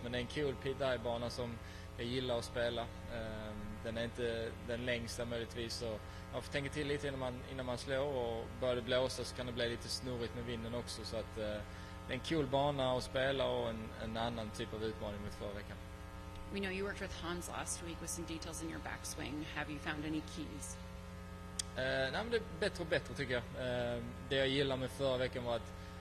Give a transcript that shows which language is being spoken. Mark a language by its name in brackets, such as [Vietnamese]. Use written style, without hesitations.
[Swedish] Men det är en cool PGA-bana som jag gillar att spela. Den är inte den längsta möjligtvis, så man får tänka till lite innan man slår, och börjar det blåsa så kan det bli lite snurrigt med vinden också, så att det är en cool bana att spela och en annan typ av utmaning mot förra veckan. [English] We know you worked with Hans last week with some details in your backswing. Have you found any keys? [Swedish] Nej, men det är bättre och bättre tycker jag. Det jag gillar med förra veckan var att